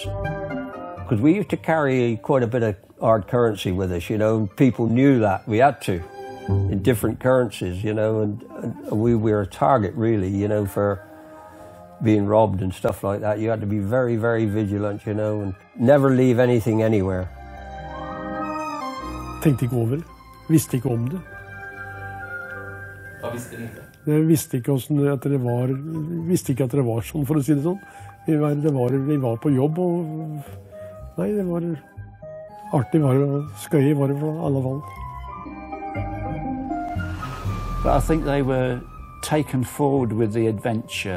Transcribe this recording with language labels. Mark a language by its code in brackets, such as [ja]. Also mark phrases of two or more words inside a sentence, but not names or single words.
[en] Because we used to carry quite a bit of hard currency with us, you know. People knew that. We had to. In different currencies, you know, and we were a target really, you know, for being robbed and stuff like that. You had to be very, very vigilant, you know, and never leave anything anywhere. [no] Tenkte ikke over, visste ikke om det. Hva visste du ikke? Jeg visste ikke at det var sånn, for å si det sånn. Vi var på jobb, og nei, det var artig, skøy var det for alle fall. [en] But I think they were taken forward with the adventure.